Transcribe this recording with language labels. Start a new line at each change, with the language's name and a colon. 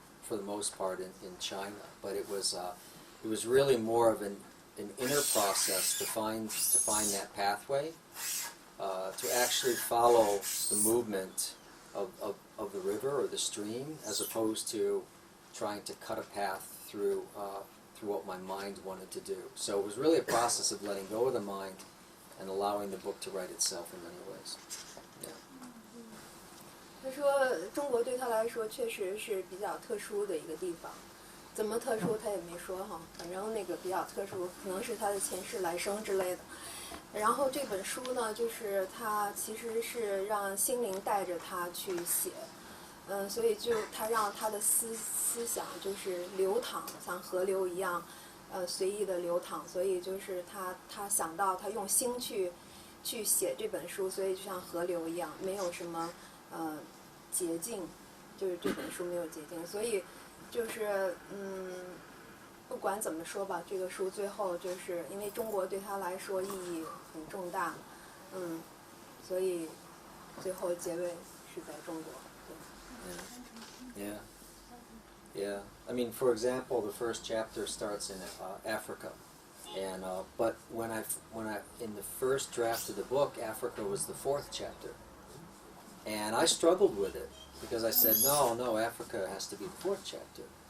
English: for the most part in China, but it was really more of an inner process to find that pathway, to actually follow the movement of the river or the stream, as opposed to trying to cut a path through what my mind wanted to do. So it was really a process of letting go of the mind and allowing the book to write itself in many ways. Yeah.
Chinese: 他说，中国对他来说确实是比较特殊的一个地方，怎么特殊他也没说哈，反正那个比较特殊，可能是他的前世来生之类的。然后这本书呢，就是他其实是让心灵带着他去写，所以就他让他的思想就是流淌，像河流一样，随意的流淌。所以就是他想到他用心去写这本书，所以就像河流一样，没有什么捷径，就是这本书没有捷径。所以就是不管怎么说吧，这个书最后就是因为中国对他来说意义很重大，所以最后结尾是在中国。
English: Yeah. I mean, for example, the first chapter starts in Africa, and but when I in the first draft of the book, Africa was the fourth chapter, and I struggled with it because I said, no, Africa has to be the fourth chapter.